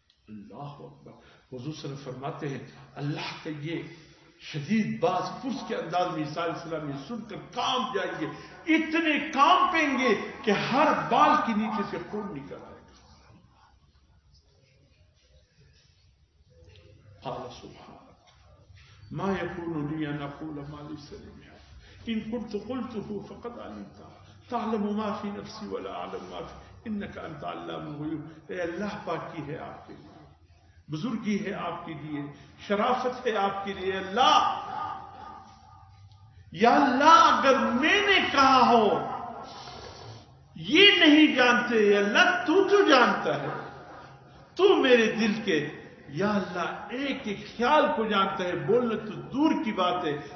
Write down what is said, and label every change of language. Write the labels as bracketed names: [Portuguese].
[Urdu] اللہ اکبر. حضور صلی اللہ علیہ وسلم فرماتے ہیں اللہ کا یہ شدید باز پرس کے انداز میں عیسیٰ علیہ السلام یہ سن کر کانپ جائیں گے, اتنے کانپیں گے کہ ہر بال کے نیچے سے خون نکل آئے گا. [Arabic] قال سبحانك ما يكون لي ان اقول ما ليس لي بحق ان كنت قلته فقد علمت تعلم ما في نفسي ولا اعلم ما في انك انت علام الغیوب. [Urdu] اے اللہ پاکی ہے آپ کے لیے, بزرگی ہے آپ کے لیے, شرافت ہے آپ کے لیے. اللہ یا اللہ اگر میں نے کہا ہو یہ نہیں جانتے, یا اللہ تو جانتا ہے, تو میرے دل کے یا اللہ ایک ایک خیال کو جانتا ہے, بولنا تو دور کی بات ہے.